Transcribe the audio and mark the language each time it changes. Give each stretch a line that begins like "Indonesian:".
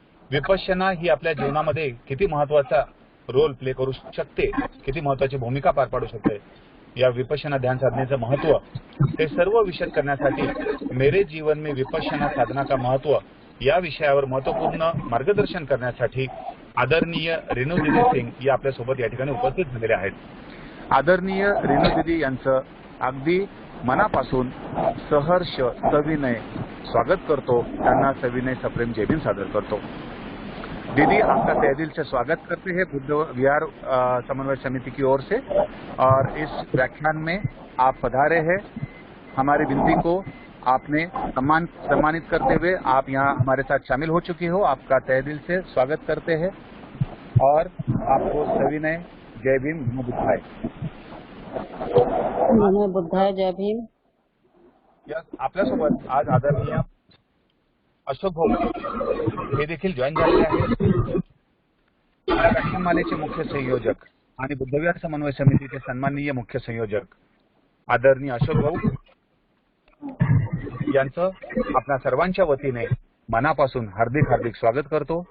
Marathi: विपश्यना ही आपल्या जीवनामध्ये किती महत्त्वाचा रोल प्ले करू शकते, किती महत्त्वाची भूमिका पार पाडू शकते, या विपश्यना ध्यान साधनेचं महत्त्व ते सर्व विशद करण्यासाठी
Hindi: मेरे जीवन में विपश्यना साधना का महत्व
Marathi: या विषयावर महत्वपूर्ण मार्गदर्शन करण्यासाठी आदरणीय रेणू दीदी सिंग या आपल्या सोबत या ठिकाणी उपस्थित झालेले आहेत. आदरणीय रेणू दीदी यांचं अगदी मनापासून सहर्ष सविनय स्वागत करतो. त्यांना सविनय सप्रेम जय भीम सादर करतो.
Hindi: दीदी, आपका तहे दिल से स्वागत करते हैं बुद्ध विहार समन्वय समिति की ओर से, और इस व्याख्यान में आप पधारे हैं. हमारी विनती को आपने सम्मानित करते हुए आप यहाँ हमारे साथ शामिल हो चुकी हो. आपका तहे दिल से स्वागत करते हैं और आपको सविनय जय भीम नमो बुद्धाय. नमो बुद्धाय. जय भीम.
Marathi: आपल्यासोबत आज आदरणीय अशोक भाऊ हे देखील जॉईन झालेले आहेत. या व्याख्यानमालेचे मुख्य संयोजक आणि बुद्धविहार समन्वय समितीचे सन्माननीय मुख्य संयोजक आदरणीय अशोक भाऊ यांचं आपल्या सर्वांच्या वतीने मनापासून हार्दिक हार्दिक स्वागत करतो.